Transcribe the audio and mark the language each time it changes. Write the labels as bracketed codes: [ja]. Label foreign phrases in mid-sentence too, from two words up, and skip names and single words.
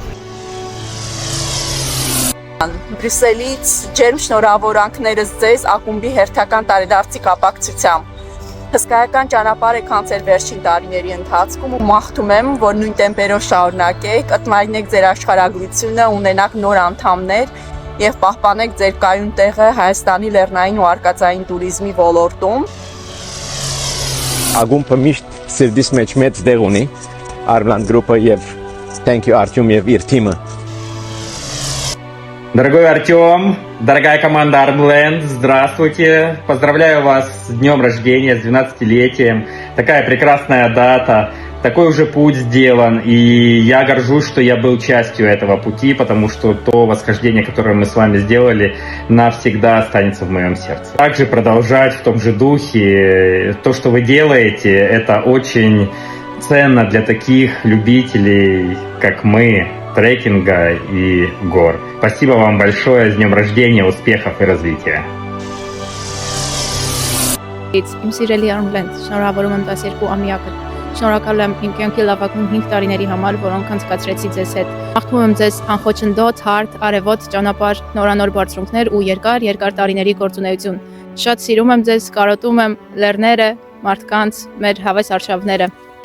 [hy] Բրյուսելից ջերմ շնորհավորանքներս ձեզ ակումբի հերթական տարեդարձի կապակցությամբ։ Հսկայական ճանապարհ եք անցել վերջին տարիների ընթացքում ու մաղթում եմ, որ նույն տեմպերով շարունակեք, ըտմայնեք ձեր աշխարհագրությունը, ունենաք նոր անդամներ եւ պահպանեք ձեր կայուն տեղը Հայաստանի լեռնային ու արկածային туриզմի ոլորտում։ Ագումբը միշտ սրտիս մեջ մեծ տեղ ունի, Armland Group-ը եւ [en] thank you [hy] Артем եւ իր թիմը։ [ru] Дорогой Артем, дорогая команда Armland, здравствуйте. Поздравляю вас с днем рождения, с 12-летием. Такая прекрасная дата, такой уже путь сделан. И я горжусь, что я был частью этого пути, потому что то восхождение, которое мы с вами сделали, навсегда останется в моем сердце. Также продолжать в том же духе. То, что вы делаете, это очень ценно для таких любителей, как мы, трекинга и гор. Спасибо вам большое, с днем рождения, успехов и развития. [hy] Իմ սիրելի Armland, շնորհավորում եմ 12-ամյակը։ Շնորհակալ եմ իմ կյանքի լավագույն 5 տարիների համար, որոնք անցկացրեցի ձեզ հետ։ Մաղթում եմ ձեզ անխոչնդոտ, հարթ, արևոտ ճանապարհ, նորանոր բարձրունքներ ու երկար տարիների գործունեություն։ Շատ սիրում եմ ձեզ, կարոտում եմ լեռները, մարդկանց, մեր հավես արշավները։